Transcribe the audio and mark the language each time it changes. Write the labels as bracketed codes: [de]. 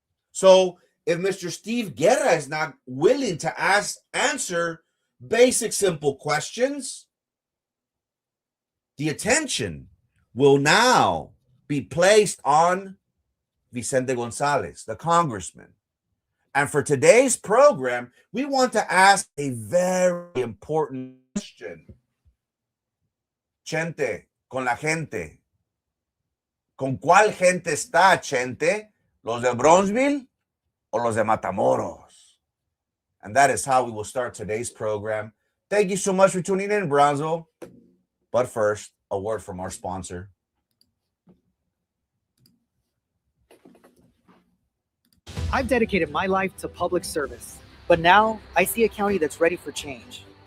[en] So if Mr. Steve Guerra is not willing to answer basic, simple questions, the attention will now be placed on Vicente Gonzalez, the congressman. And for today's program, we want to ask a very important question. [es] Chente, con la gente. ¿Con cuál gente está, Chente? ¿Los de Bronsbil o los de Matamoros? [en] And that is how we will start today's program. Thank you so much for tuning in, Bronsbil. But first, a word from our sponsor. I've dedicated my life to public service, but now I see a county that's ready for change.